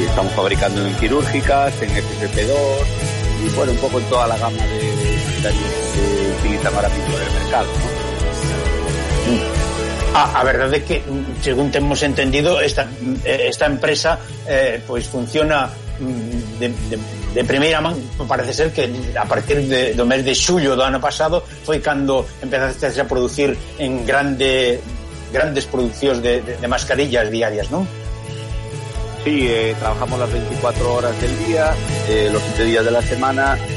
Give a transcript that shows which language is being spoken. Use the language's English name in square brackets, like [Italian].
[Spanish] Y estamos fabricando en quirúrgicas, en FFP2 y bueno, un poco en toda la gama de que utilizan ahora mismo en el mercado, ¿no? A verdad es que, según tenemos entendido, esta empresa pues funciona [Galician] de primeira man. Parece ser que a partir do mes de xullo do ano pasado foi cando empezaste a producir en grandes producións de mascarillas diarias, ¿no? [Spanish] Sí, trabajamos las 24 horas del día, los 7 días de la semana.